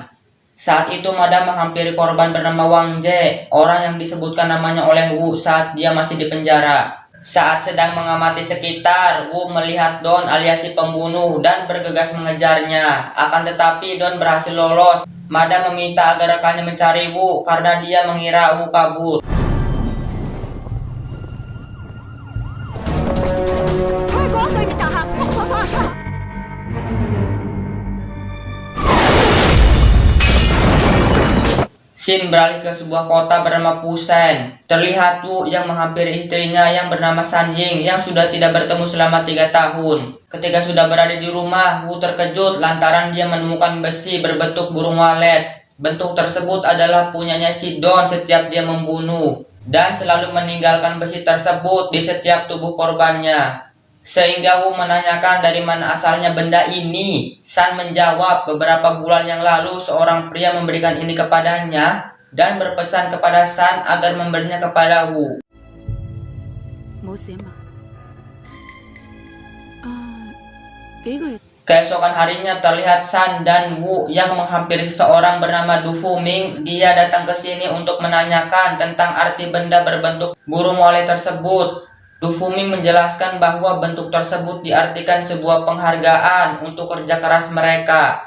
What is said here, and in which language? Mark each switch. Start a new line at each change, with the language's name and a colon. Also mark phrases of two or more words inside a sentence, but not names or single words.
Indonesian: Saat itu Madam menghampiri korban bernama Wang Jie, orang yang disebutkan namanya oleh Wu saat dia masih di penjara. Saat sedang mengamati sekitar, Wu melihat Don alias si pembunuh dan bergegas mengejarnya. Akan tetapi Don berhasil lolos Madam meminta agar rekannya mencari Wu karena dia mengira Wu kabur.
Cantonese: 佢喺嗰對面大廈屋嗰方向出嚟。
Indonesian: Shin beralih ke sebuah kota bernama Pusen. Terlihat Wu yang menghampiri istrinya yang bernama San Ying yang sudah tidak bertemu selama 3 tahun. Ketika sudah berada di rumah, Wu terkejut lantaran dia menemukan besi berbentuk burung walet. Bentuk tersebut adalah punyanya si Don setiap dia membunuh, dan selalu meninggalkan besi tersebut di setiap tubuh korbannya. Sehingga Wu menanyakan dari mana asalnya benda ini. San menjawab beberapa bulan yang lalu seorang pria memberikan ini kepadanya dan berpesan kepada San agar memberinya kepada Wu.
Cantonese: 冇事啊嘛。幾個月
Indonesian: Keesokan harinya terlihat San dan Wu yang menghampiri seseorang bernama Du Fuming. Dia datang ke sini untuk menanyakan tentang arti benda berbentuk burung walet tersebut. Du Fuming menjelaskan bahwa bentuk tersebut diartikan sebuah penghargaan untuk kerja keras mereka.